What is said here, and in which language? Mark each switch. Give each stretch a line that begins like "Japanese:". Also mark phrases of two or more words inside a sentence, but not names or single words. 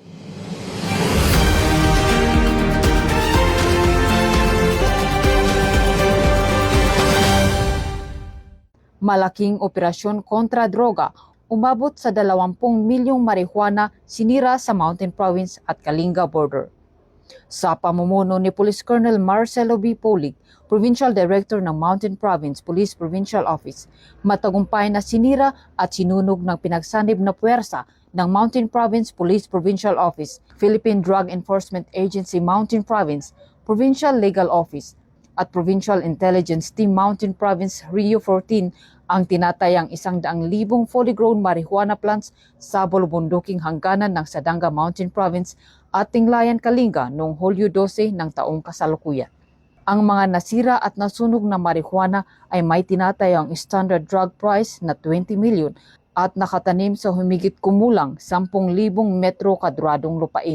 Filipino: Malaking operasyon kontra droga, umabot sa 20 milyong marijuana sinira sa Mountain Province at Kalinga border. Sa pamumuno ni
English: Police Colonel
Filipino: Marcelo B. Polig,
English: Provincial Director
Filipino: ng Mountain Province Police Provincial Office, matagumpay na sinira at sinunog ng pinagsanib na puwersa ng Mountain Province Police Provincial Office, Philippine Drug Enforcement Agency Mountain Province, Provincial Legal Office, at Provincial Intelligence Team Mountain Province Rio 14 ang tinatayang 100,000
English: fully grown marijuana plants
Filipino: sa bulubunduking hangganan ng Sadanga Mountain Province at Tinglayan, Kalinga noong Hulyo 12 ng taong kasalukuyan. Ang mga nasira at nasunog na marijuana ay may tinatayang
English: standard drug price
Filipino: na 20 million at nakatanim sa humigit kumulang 10,000 metro kadradong lupain.